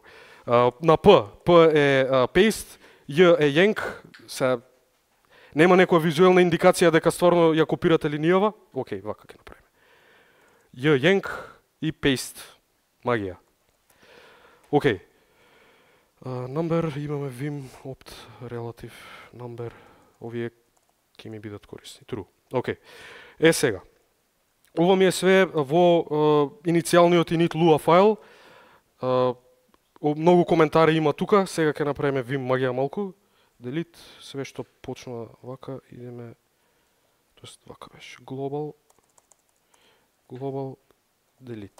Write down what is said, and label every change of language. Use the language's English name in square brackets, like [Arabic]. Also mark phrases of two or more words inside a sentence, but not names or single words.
[Macedonian] На P е paste, J е yank, се нема некоја визуелна индикација дека стварно ја копирате линијава. Океј, вака ќе направиме. J yank и paste. Магија. Океј. Number, имаме vim, opt, relative, number, овие ќе ми бидат корисни. True. Океј. Сега. Ова ми е све во иницијалниот init Lua файл. Многу коментари има тука, сега ќе направиме vim магија малку. Delete, све што почнува вака, идеме, тоест вака беше, global, delete.